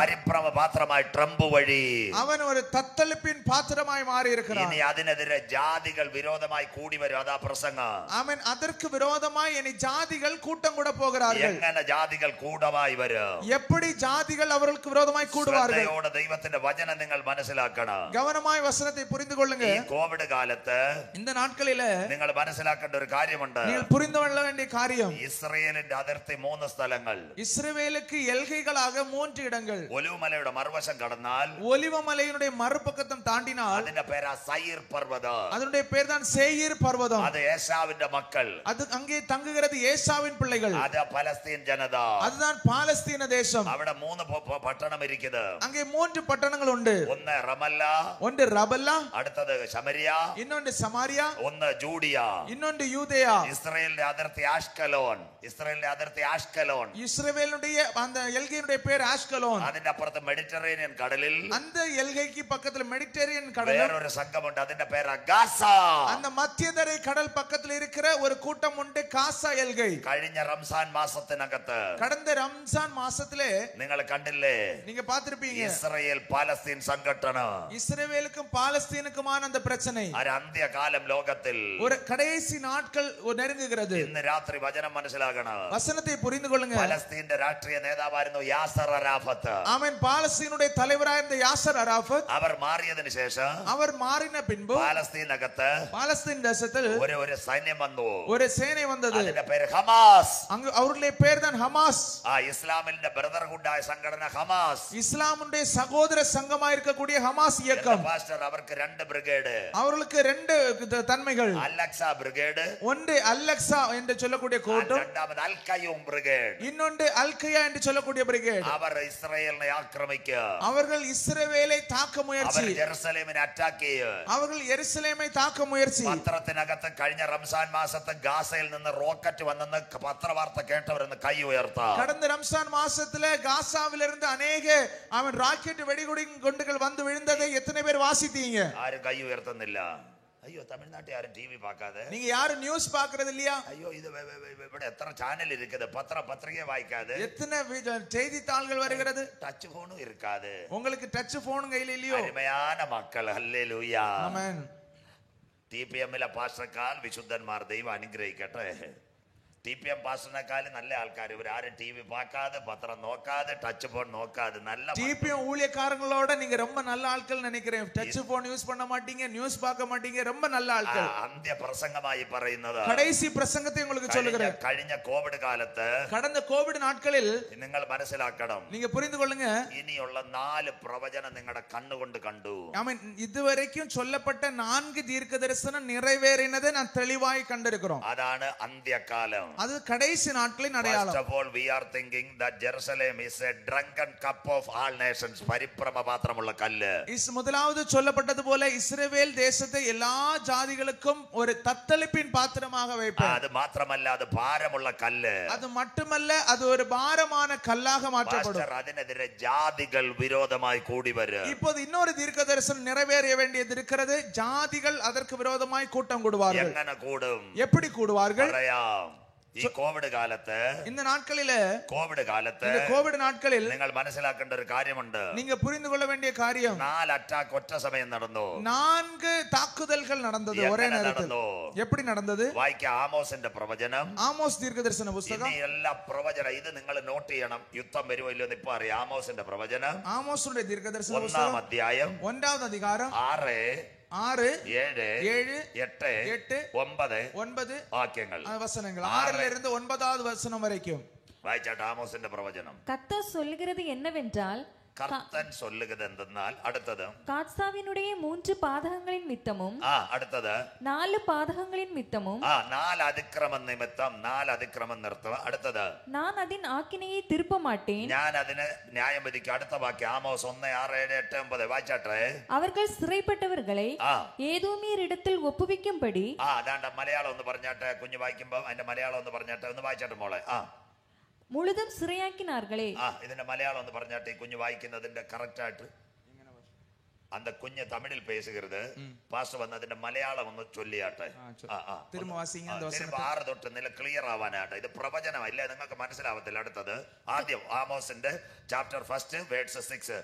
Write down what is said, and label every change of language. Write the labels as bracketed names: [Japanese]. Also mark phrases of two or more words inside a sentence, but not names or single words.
[Tamil] பரிபிரம பாத்திரமாய் ட்ரம்பு வழி அவன் ஒரு தத்தளிப்பின் பாத்திரமாய் மாறி இருக்கிறான். இனி അതിനെതിരെ ஜாதிகள் விரோதமாய் கூடி வரும். அதான் பிரசங்கம். ஆமென். அதற்கு விரோதமாய் இனி ஜாதிகள் கூட்டம் கூட போகிறார்கள். [Malayalam] എങ്ങനെ [Tamil] ஜாதிகள் கூடமாய் [Malayalam] വരും? [Tamil] எப்படி ஜாதிகள் அவர்களுக்கு விரோதமாய் கூடுவார்கள்? [Malayalam] ശ്രദ്ധയോടെ ദൈവത്തിന്റെ വചനം നിങ്ങൾ മനസ്സിലാക്കണം. [Tamil] கவனமாய் வசனத்தை புரிந்து கொள்ளுங்க. [Malayalam] ഈ കോവിഡ് കാലത്ത് [Tamil] இந்த நாட்களில [Malayalam] നിങ്ങൾ മനസ്സിലാക്കേണ്ട ഒരു കാര്യമുണ്ട്. [Tamil] நீங்கள் புரிந்து கொள்ள வேண்டிய காரியம், [Malayalam] ഇസ്രായേലിന്റെ അതിർത്തി 3 സ്ഥലങ്ങൾ. [Tamil] இஸ்ரவேலுக்கு எல்கைகளாக 3 இடங்கள். [Malayalam] ഒലിവുമലയുടെ മറുവശം കടന്നാൽ, [Tamil] ஒலிவமலையினுடைய மறுபக்கத்தம் தாண்டினால் [Malayalam] അതിന്റെ പേരാ സയീർ പർവ്വതം. [Tamil] அதனுடைய பேர் தான் சேயீர் பர்வதம். [Malayalam] അത് ഏശാവിന്റെ മക്കൾ. [Tamil] அது அங்கே தங்குகிறது ஏசாவின் பிள்ளைகள். [Malayalam] അത് പലസ്തീൻ ജനത. [Tamil] அதுதான் பாலஸ்தீன தேசம். [Malayalam] അവിടെ 3 പട്ടണം ഇരിക്കുന്നത്. [Tamil] அங்கே 3 பட்டணங்கள் உண்டு. [Malayalam] ഒന്ന് റമല്ല, [Tamil] ஒன்று ரபல்லா, [Malayalam] അടുത്തത് ശമരിയ, [Tamil] இன்னொன்று சமாரியா, [Malayalam] ഒന്ന് ജൂഡിയ, [Tamil] இன்னொன்று யூதேயா. [Malayalam] ഇസ്രായേലിന്റെ അതിർത്തി ആഷ്കലോൻ. ഇസ്രായേലിന്റെ അതിർത്തി ആഷ്കലോൻ. [Tamil] இஸ்ரவேலுடைய அந்த எல்கையினுடைய பேர் ஆஷ்கலோன். [Malayalam] അതിന്റെ അപ്പുറത്ത് മെഡിറ്ററേനിയൻ കടലിൽ [Tamil] அந்த எல்கைக்கு பக்கத்துல மெடிட்டரேனியன் கடல், [Malayalam] വേറൊരു സംഘമുണ്ട്. അതിന്റെ പേരാ ഗാസ. [Tamil] அந்த மத்தியதரை கடல் பக்கத்துல இருக்கிற ஒரு கூட்டம் உண்டு, காசா எல்கை. [Malayalam] കഴിഞ്ഞ റംസാൻ മാസത്തിനകത്ത് [Tamil] கடந்த ரம்ஜான் மாசத்திலே [Malayalam] നിങ്ങൾ കണ്ടില്ലേ, [Tamil] நீங்க பார்த்திருப்பீங்க, [Malayalam] ഇസ്രായേൽ പാലസ്തീൻ സംഘട്ടനം. [Tamil] இஸ்ரவேலுக்கும் பாலஸ்தீனுக்குமான அந்த பிரச்சனை [Malayalam] ഒരു അന്ത്യകാലം ലോകത്തിൽ. [Tamil] ஒரு கடைசி நாட்கள் நெருங்குகிறது. [Malayalam] ഇന്ന് രാത്രി വചനം മനസ്സിലാക്കണം. [Tamil] வசனத்தை புரிந்து கொள்ளுங்க. [Malayalam] പലസ്തീന്റെ രാഷ്ട്രീയ നേതാവായിരുന്നു യാസർ അറാഫത്ത്. [Tamil] ஆமென். பாலஸ்தீனுடைய தலைவராக இருந்த யாசர் அராஃபத், [Malayalam] അവർ മാറിയതിനു ശേഷം [Tamil] அவர் മാറിன பின்பு [Malayalam] പാലസ്തീനകത്ത് [Tamil] பாலஸ்தீன் தேசத்தில் [Malayalam] ഒരു സൈന്യം വന്നു. [Tamil] ஒரு சேனை வந்தது. [Malayalam] അതിന്റെ പേര് ഹമാസ്. [Tamil] அங்கு அவருடைய பேர் தான் ஹமாஸ். [Malayalam] ഇസ്ലാമിന്റെ ബ്രദർഹുഡായ സംഘടന ഹമാസ്. [Tamil] இஸ்லாமுடைய சகோதர சங்கமாக இருக்கக்கூடிய ஹமாஸ் இயக்கம். [Malayalam] പാസ്റ്റർ അവർക്ക് 2 ബ്രിഗേഡ്. [Tamil] அவர்களுக்கு 2 தன்மைகள். [Malayalam] അൽ-അക്സ ബ്രിഗേഡ്, [Tamil] ஒன்று அல்-அக்ஸா என்று சொல்லக்கூடிய கூட்டம், [Malayalam] രണ്ടാമത് അൽ-ഖയ്യൂം ബ്രിഗേഡ്. [Tamil] இன்னொன்று அல்-கயா என்று சொல்லக்கூடிய பிரிகேட். [Malayalam] അവർ ഇസ്രായേലിനെ ആക്രമിക്കുക. [Tamil] அவர்கள் இஸ்ரவேலை தாக்க முயற்சி, [Malayalam] അവർ ജെറുസലേമിനെ അറ്റാക്ക് ചെയ്യുക. [Tamil] அவர்கள் எருசலேமை தாக்க முயற்சி. [Malayalam] പത്രത്തിനകത്ത് കഴിഞ്ഞ റംസാൻ മാസത്തെ ഗാസയിൽ നിന്ന് റോക്കറ്റ് വന്നെന്ന് പത്രവാർത്ത കേട്ടവരെന്ന് കൈ ഉയർത്താം. [Tamil] கடந்த ரம்ஜான் மாசத்துல காசாவிலிருந்து அநேக அவன் ராக்கெட் வெடிகுண்டுகள் வந்து விழுந்ததை எத்தனை பேர் வாசித்தீங்க? [Malayalam] ആരും കൈ ഉയർത്തുന്നില്ല. അയ്യോ, തമിഴ്നാട്ടിൽ ആരും ടി വി പാക്കാതെ, [Tamil] நீங்க யாரும் நியூஸ் பாக்குறது இல்லையா? [Malayalam] അയ്യോ, ഇത് ഇവിടെ എത്ര ചാനൽ ഇരിക്കുന്നത്, പത്രിക വായിക്കാതെ, [Tamil] எத்தனை செய்தித்தாள்கள் வருகிறது, [Malayalam] ടച്ച് ഫോണും ഇരിക്കാതെ, [Tamil] உங்களுக்கு டச் போன் கையில இல்லையோ? [Malayalam] അരുമயான മക്കൾ, ഹല്ലേലൂയ. [Tamil] ஆமென். [Malayalam] TPM-ലെ പാസ്റ്റർക്കാൽ വിശുദ്ധന്മാർ ദൈവം അനുഗ്രഹിക്കട്ടെ. TPM പാസ്റ്ററിനെക്കാളും നല്ല ആൾക്കാർ. ഇവരാരും ടി വി പാക്കാതെ, പത്രം നോക്കാതെ, ടച്ച് ഫോൺ നോക്കാതെ, നല്ല [Tamil] TPM ஊழியக்காரங்களோட நீங்க ரொம்ப நல்ல ஆட்கள் நினைக்கிறேன். டச் போன் யூஸ் பண்ண மாட்டீங்க, நியூஸ் பார்க்க மாட்டீங்க, ரொம்ப நல்ல ஆட்கள். [Malayalam] അന്ത്യ പ്രസംഗമായി പറയുന്നത്, [Tamil] கடைசி பிரசங்கத்தை உங்களுக்கு சொல்லுகிறேன். [Malayalam] കഴിഞ്ഞ കോവിഡ് കാലത്ത് [Tamil] கடந்த கோவிட் நாட்களில் [Malayalam] നിങ്ങൾ മനസ്സിലാക്കണം, [Tamil] நீங்க புரிந்து கொள்ளுங்க, [Malayalam] ഇനിയുള്ള 4 പ്രവചനം നിങ്ങളുടെ കണ്ണുകൊണ്ട് കണ്ടു. [Tamil] ஆமென். இதுவரைக்கும் சொல்லப்பட்ட 4 தீர்க்க தரிசனம் நிறைவேறினதை நான் தெளிவாய் கண்டிருக்கிறோம். [Malayalam] അതാണ് അന്ത്യകാലം. [Tamil] அது கடைசி நாட்களின் அடையாளம். [English] First of all, we are thinking that Jerusalem is a drunken cup of all nations. [Malayalam] പരിഭ്രമ പാത്രമുള്ള കല്ല്. [Tamil] முதலாவது சொல்லப்பட்டது போல இஸ்ரவேல் தேசத்தை எல்லா ஜாதிகளுக்கும் ஒரு தத்தளிப்பின் பாத்திரமாக வைப்பார். [Malayalam] അത് മാത്രമല്ല, അത് ഭാരമുള്ള കല്ല്. [Tamil] அது மட்டுமல்ல, அது ஒரு பாரமான கல்லாக மாற்றப்படும். [Malayalam] അതിനെതിരെ ജാതികൾ വിരോധമായി കൂടി വരും. [Tamil] இப்போது இன்னொரு தீர்க்க தரிசனம் நிறைவேற வேண்டியது இருக்கிறது. ஜாதிகள் அதற்கு விரோதமாய் கூட்டம் கூடுவார்கள். [Malayalam] എങ്ങനെ കൂടും? [Tamil] எப்படி கூடுவார்கள்? [Malayalam] പറയാം. ഈ കോവിഡ് കാലത്ത്, [Tamil] இந்த நாட்களில, [Malayalam] കോവിഡ് കാലത്ത് [Tamil] இந்த கோவிட் நாட்களில் [Malayalam] നിങ്ങൾ മനസ്സിലാക്കേണ്ട ഒരു കാര്യമുണ്ട്. [Tamil] நீங்க புரிந்து கொள்ள வேண்டிய காரியம், [Malayalam] 4 അറ്റാക്ക് ഒറ്റ സമയം നടന്നു. [Tamil] 4 தாக்குதல்கள் நடந்தது ஒரே நேரத்தில். எப்படி நடந்தது? [Malayalam] വായിക്കാം ആമോസിന്റെ പ്രവചനം. ஆமோஸ் தீர்க்கதரிசன புத்தகம். ഇനി എല്ലാ പ്രവചനം ഇത് നിങ്ങൾ നോട്ട് ചെയ്യണം. യുദ്ധം വരുമോ ഇല്ലയോ എന്ന് ഇപ്പൊ അറിയാം. ആമോസിന്റെ പ്രവചനം [Tamil] ஆமோஸுடைய தீர்க்கதரிசன [Malayalam] 1-ാം [Tamil] புத்தகம் [Malayalam] അധ്യായം [Tamil] 1வது அதிகாரம் 6, 6 7 7 8 8 [Malayalam] 9 വാക്യങ്ങൾ [Tamil] വസനങ്ങൾ 6ல இருந்து 9வது வசனம் வரைக்கும் [Malayalam] വായിച്ചാട്ട് ആമോസിന്റെ പ്രവചനം. [Tamil] கர்த்தர் சொல்லுகிறது என்னவென்றால் [Malayalam] കർത്തൻ சொல்லுகிறது എന്തെന്നാൽ അടുത്തത് [Tamil] காத்சாவினுடைய 3 பாதகங்களின் மித்தமும் [Malayalam] അടുത്തത് [Tamil] 4 பாதகங்களின் மித்தமும் [Malayalam] 4 അതിക്രമം നിമിത്തം 4 അതിക്രമം നിർത്തുക. അടുത്തത് [Tamil] நான் அதன் ஆக்கினையை திருப்ப மாட்டேன், [Malayalam] ഞാൻ അതിന് ന്യായം വിധിക്കും. അടുത്ത വാക്യം ആമോസ് 1 6 7 8 9 വായിച്ചാട്ടെ. [Tamil] அவர்கள் சிறைப்பட்டவர்களை ஏதோமியரிடத்தில் ஒப்புவிக்கும்படி [Malayalam] അതാണ്ട് മലയാളം ഒന്ന് പറഞ്ഞാട്ടെ. കുഞ്ഞു വായിക്കുമ്പോ അതിന്റെ മലയാളം ഒന്ന് പറഞ്ഞാട്ടെ. ഒന്ന് വായിച്ചാട്ടെ മോളെ. [Tamil] முழுதும் சிறையாக்கினார்களே. [Malayalam] ഇതിന്റെ മലയാളം ഒന്ന് പറഞ്ഞാട്ടെ. ഈ കുഞ്ഞു വായിക്കുന്നതിന്റെ കറക്റ്റ് ആയിട്ട് அந்த കുഞ്ഞ് തമിഴിൽ പേசுகிறது. പാസ്റ്റർ വന്ന് അതിന്റെ മലയാളം ഒന്ന് ചൊല്ലിയാട്ടെ. [Tamil] திரும்ப வாசிங்க அந்த [Malayalam] വചനം 6 തൊട്ട് നില ക്ലിയർ ആവാനാട്ടെ. ഇത് പ്രവചനമല്ല, നിങ്ങൾക്ക് മനസ്സിലാവത്തില്ല. അടുത്തത് ആദ്യം ആമോസിന്റെ ചാപ്റ്റർ 1 വേഴ്സ് 6.